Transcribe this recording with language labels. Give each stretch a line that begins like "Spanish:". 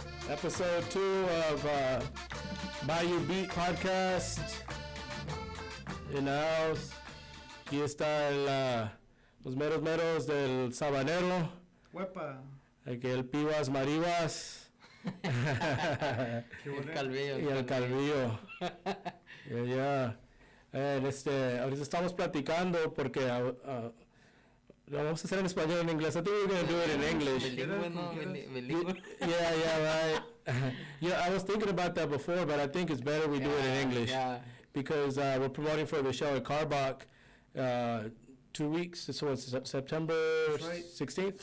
English: Episode 2 of Bayou Beat Podcast. In the house.
Spanish: Aquí está los meros meros del Sabanero. Huepa. Aquí el Pibas Maribas. El Calvillo. Y el Calvillo. Ya. Ahorita estamos platicando porque lo vamos a hacer en español en inglés.
English: I think we're going to do it in English.
Spanish: Bilingüe.
English: Yeah, right. Yeah, I was thinking about that before, but I think it's better we do it in English. Yeah. Because we're promoting for the show at Carbach 2 weeks. So it's September 16th?